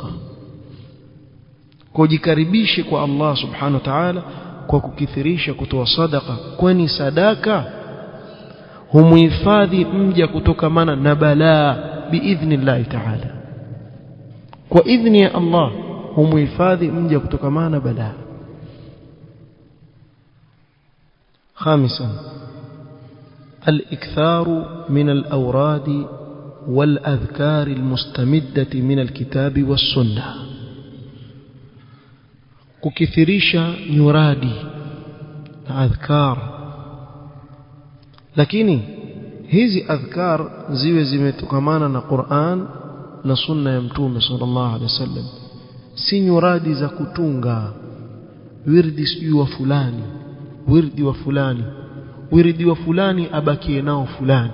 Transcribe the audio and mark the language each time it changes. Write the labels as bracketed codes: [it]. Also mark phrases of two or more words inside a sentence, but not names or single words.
[sw] Kujikaribishe kwa Allah [ar] سبحانه وتعالى [sw] kwa kukithirisha kutoa sadaqa, kwani sadaka humuhifadhi mja kutokamana na balaa [ar] بإذن الله تعالى. [sw] Kwa idhni ya Allah humuhifadhi mja kutokamana na balaa. [ar] خامسا الإكثار من الأوراد والأذكار المستمدة من الكتاب والسنة. [sw] kukithirisha nyuradi na adhkar, lakini hizi adhkar ziwe zimetokamana na Qur'an na sunna ya Mtume [ar] صلى الله عليه وسلم, [sw] si nyuradi za kutunga wirdi sijui wa fulani, wirdi wa fulani, wirdi wa fulani abakie nao fulani.